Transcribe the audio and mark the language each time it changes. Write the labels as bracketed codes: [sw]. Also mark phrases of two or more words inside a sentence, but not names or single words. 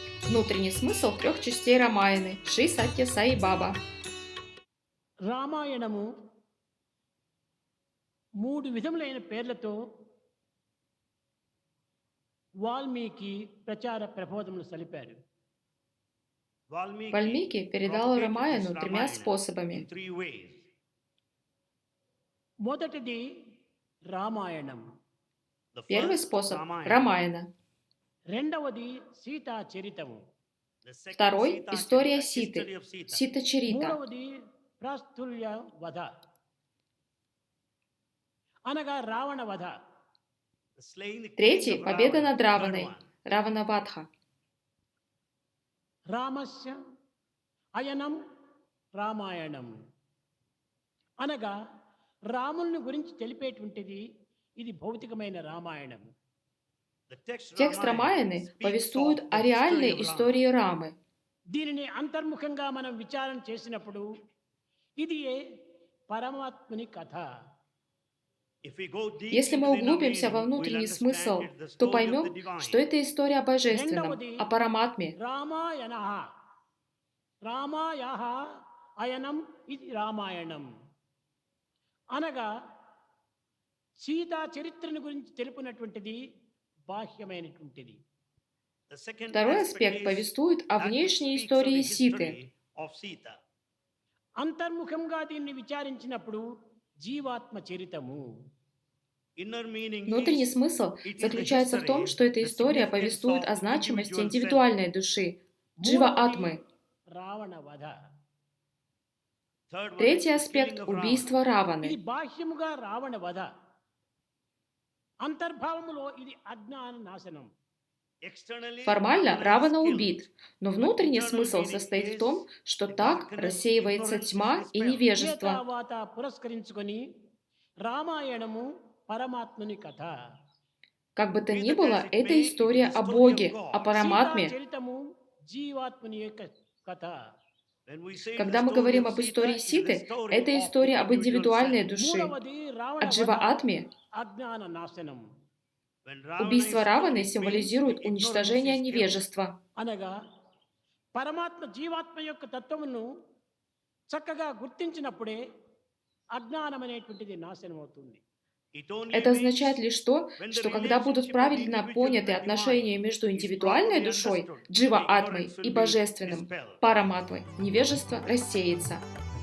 [ru] Внутренний смысл трех частей Рамаяны Шри Сатья Сай Баба. [te] రామాయణము 3 విధములైన పేర్లతో వాల్మీకి ప్రచార ప్రబోధములు సలిపారు. [ru] Вальмики передал Рамаяну тремя способами. [te] మొదటిది రామాయణం, [ru] Первый способ – Рамаяна. [te] రెండవది సీతా చరితము, [ru] Второй – история Ситы, Сита Чарита. [te] మూడవది ప్రాస్తుల్య వధ అనగా రావణ వధ. [ru] Третий – победа над Раваной, Раванавадха. [sa] రామస్య అయనం [te] రామాయణం అనగా రాముని గురించి తెలిపేటువంటిది ఇది భౌతికమైన రామాయణం. [ru] Текст Рамаяны повествует о реальной истории Рамы. [te] దీనిని అంతర్ముఖంగా మనం విచారణ చేసినప్పుడు ఇది పరమాత్మని కథ. [ru] Если мы углубимся во внутренний смысл, то поймем, что это история о Божественном, о Параматме. [te] రామాయణ [sa] రామాయః అయనం [te] ఇది రామాయణం అనగా సీతా చరిత్రను గురించి తెలుపునటువంటిది బాహ్యమైనటువంటిది. [ru] Второй аспект повествует о внешней истории Ситы. [te] అంతర్ముఖంగా దీన్ని విచారించినప్పుడు జీవాత్మ చరితము. [ru] Внутренний смысл заключается в том, что эта история повествует о значимости индивидуальной души, джива-атмы. [te] రావణ వధ. [ru] Третий аспект – убийство [te] ఇది [ru] Раваны. [te] బాహ్యముగా రావణ వధ, అంతర్భావములో ఇది అజ్ఞాన నాశనం. [ru] Формально Равана убит, но внутренний смысл состоит в том, что так рассеивается тьма и невежество. [te] తర్వాత పురస్కరించుకొని రామాయణము పరమాత్మని కథ, [ru] Как бы то ни было, это история о Боге, о Параматме. [te] సీతా చరితము జీవాత్మని యొక్క కథ. [ru] Когда мы говорим об истории Ситы, это история об индивидуальной душе, [te] మూడవది రావణ [ru] о джива-атме. [te] అజ్ఞాన నాశనం [ru] Убийство Раваны символизирует уничтожение невежества. [te] అనగా పరమాత్మ జీవాత్మ యొక్క తత్వమును చక్కగా గుర్తించినప్పుడే అజ్ఞానం అనేటువంటిది నాశనం అవుతుంది. [ru] Это означает лишь то, что когда будут правильно поняты отношения между индивидуальной душой, джива-атмой, и божественным, параматмой, невежество рассеется.